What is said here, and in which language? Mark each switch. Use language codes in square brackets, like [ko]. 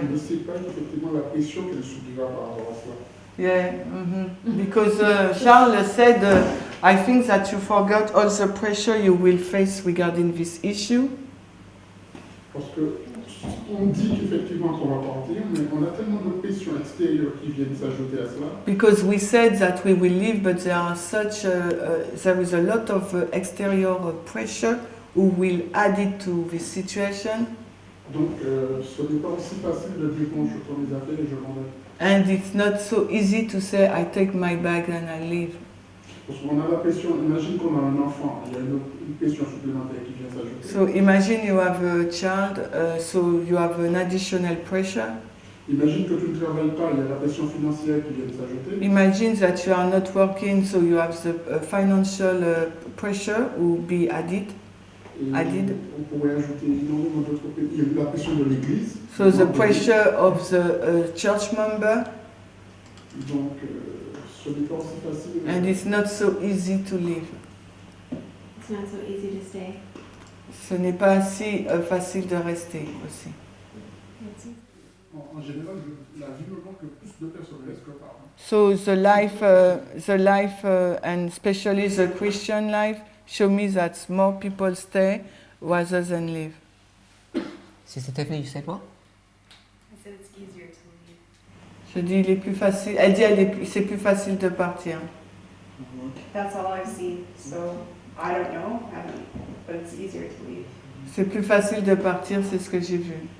[fr] ne sait pas effectivement la pression qu'elle subira par rapport à cela. [en] Yeah, because Charles said, I think that you forgot all the pressure you will face regarding this issue. [fr] Parce que on dit qu'effectivement qu'on va partir, mais on a tellement de pression extérieure qui viennent s'ajouter à cela. [en] Because we said that we will leave, but there is a lot of exterior pressure who will add it to this situation. [fr] Donc ce n'est pas aussi facile de dire bon, je prends mes affaires et je m'en vais. [en] And it's not so easy to say, I take my bag and I leave. [fr] Parce qu'on a la pression, imagine qu'on a un enfant, il y a une pression supplémentaire qui vient s'ajouter. [en] So imagine you have a child, so you have an additional pressure. [fr] Imagine que tu ne travailles pas, il y a la pression financière qui vient s'ajouter. [en] Imagine that you are not working, so you have the financial pressure will be added. [fr] Et [en] I did. [fr] on pourrait ajouter énormément d'autres. Il y a eu la pression de l'Église. [en] So the pressure of the church member, [fr] Donc, ce n'est pas aussi facile. [en] and it's not so easy to live. It's not so easy to stay. [fr] Ce n'est pas si facile de rester aussi. En général, la vie me montre que plus de personnes restent que par an. [en] So the life, and especially the Christian life, show me that more people stay rather than leave. Sister Tiffany, you said what? I said it's easier to leave. [fr] Je dis, il est plus facile. Elle dit, c'est plus facile de partir. [en] That's all I've seen, so I don't know, but it's easier to leave. [fr] C'est plus facile de partir, c'est ce que j'ai vu.